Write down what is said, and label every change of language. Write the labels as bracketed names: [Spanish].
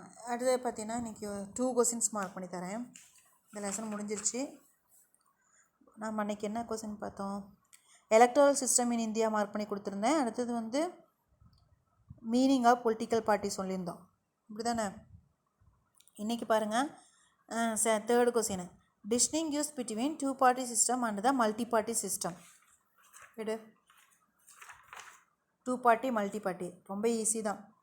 [Tamil] அடுத்தது பார்த்தீங்கன்னா இன்றைக்கி 2 questions மார்க் பண்ணி தரேன். இந்த லெசன் முடிஞ்சிருச்சு. நம்ம அன்றைக்கி என்ன கொஸ்டின் பார்த்தோம்? Electoral system in India mark பண்ணி கொடுத்துருந்தேன். அடுத்தது வந்து மீனிங் ஆஃப் பொலிட்டிக்கல் பார்ட்டி சொல்லியிருந்தோம். இப்படி தானே? இன்றைக்கி பாருங்கள் [English] 3rd question, distinguish between 2-party system and the multi-party system. [Tamil] எடு 2-party multi-party ரொம்ப ஈஸி தான்.